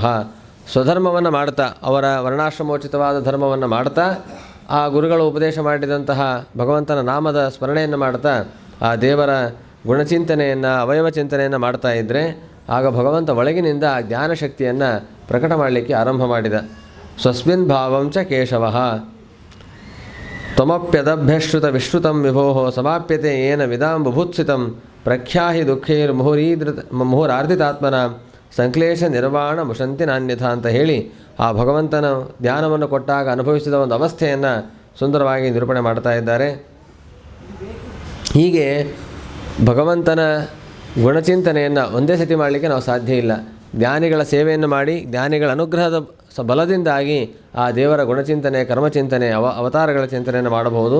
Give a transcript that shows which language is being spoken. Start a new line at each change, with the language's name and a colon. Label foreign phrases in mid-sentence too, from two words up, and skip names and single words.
Kannada: ಸ್ವಧರ್ಮವನ್ನು ಮಾಡ್ತಾ, ಅವರ ವರ್ಣಾಶ್ರಮೋಚಿತವಾದ ಧರ್ಮವನ್ನು ಮಾಡ್ತಾ, ಆ ಗುರುಗಳು ಉಪದೇಶ ಮಾಡಿದಂತಹ ಭಗವಂತನ ನಾಮದ ಸ್ಮರಣೆಯನ್ನು ಮಾಡ್ತಾ, ಆ ದೇವರ ಗುಣಚಿಂತನೆಯನ್ನು, ಅವಯವ ಚಿಂತನೆಯನ್ನು ಮಾಡ್ತಾ ಇದ್ದರೆ ಆಗ ಭಗವಂತ ಒಳಗಿನಿಂದ ಜ್ಞಾನಶಕ್ತಿಯನ್ನು ಪ್ರಕಟ ಮಾಡಲಿಕ್ಕೆ ಆರಂಭ ಮಾಡಿದ.
Sanskrit: ಸ್ವಸ್ಮಿನ್ ಭಾವಂ ಚ ಕೇಶವಃ ತ್ವಮಪ್ಯದಭ್ಯಶ್ರುತ ವಿಶ್ರುತಂ ವಿಭೋ ಸಮಾಪ್ಯತೆ ಏನ ವಿದಾಂ ಬುಭುತ್ಸಿತಂ ಪ್ರಖ್ಯಾಹಿ ದುಃಖೈರ್ ಮುಹುರಾರ್ಧಿತಾತ್ಮನ ಸಂಕ್ಲೇಶ ನಿರ್ವಾಣ ಮುಷಂತಿ ನಾನ್ಯಥ
Kannada: ಅಂತ ಹೇಳಿ ಆ ಭಗವಂತನ ಜ್ಞಾನವನ್ನು ಕೊಟ್ಟಾಗ ಅನುಭವಿಸಿದ ಒಂದು ಅವಸ್ಥೆಯನ್ನು ಸುಂದರವಾಗಿ ನಿರೂಪಣೆ ಮಾಡ್ತಾ ಇದ್ದಾರೆ. ಹೀಗೆ ಭಗವಂತನ ಗುಣಚಿಂತನೆಯನ್ನು ಒಂದೇ ಸತಿ ಮಾಡಲಿಕ್ಕೆ ನಾವು ಸಾಧ್ಯ ಇಲ್ಲ. ಜ್ಞಾನಿಗಳ ಸೇವೆಯನ್ನು ಮಾಡಿ ಜ್ಞಾನಿಗಳ ಅನುಗ್ರಹದ ಬಲದಿಂದಾಗಿ ಆ ದೇವರ ಗುಣಚಿಂತನೆ, ಕರ್ಮಚಿಂತನೆ, ಅವತಾರಗಳ ಚಿಂತನೆಯನ್ನು ಮಾಡಬಹುದು.